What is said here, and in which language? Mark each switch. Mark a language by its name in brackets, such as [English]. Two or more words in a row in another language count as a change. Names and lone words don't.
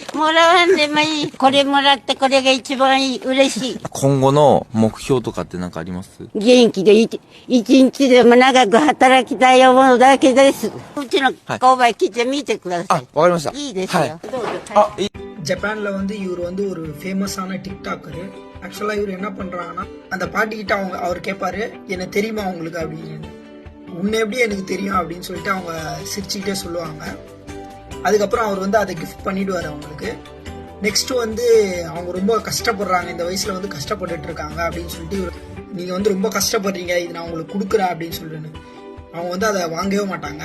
[Japanese] もらわんでもいい。これもらってこれが一番いい。嬉しい。今後の目標とかって何かあります？元気で一日でも長く働きたい思うだけです。うちの購買来てみてください。わかりました。いいですよ。はい。どうぞ。いい。 [Tamil] ஜப்பான்ல இவர் ஒரு ஃபேமஸான டிக்டாக்கரு. ஆக்சுவலா இவர் என்ன பண்றாங்கன்னா அந்த பாட்டி கிட்ட அவர் கேட்பாரு என்ன தெரியுமா உங்களுக்கு அப்படின்னு. உன்னை எப்படி எனக்கு தெரியும் அப்படின்னு சொல்லிட்டு அவங்க சிரிச்சுக்கிட்டே சொல்லுவாங்க. அதுக்கப்புறம் அவர் அதை கிஃப்ட் பண்ணிடுவார் அவங்களுக்கு. நெக்ஸ்ட் அவங்க ரொம்ப கஷ்டப்படுறாங்க, இந்த வயசுல கஷ்டப்பட்டுட்டு இருக்காங்க அப்படின்னு சொல்லிட்டு நீங்க ரொம்ப கஷ்டப்படுறீங்க, இது நான் உங்களுக்கு கொடுக்குறேன் அப்படின்னு சொல்லிட்டு அவங்க அதை வாங்கவே மாட்டாங்க.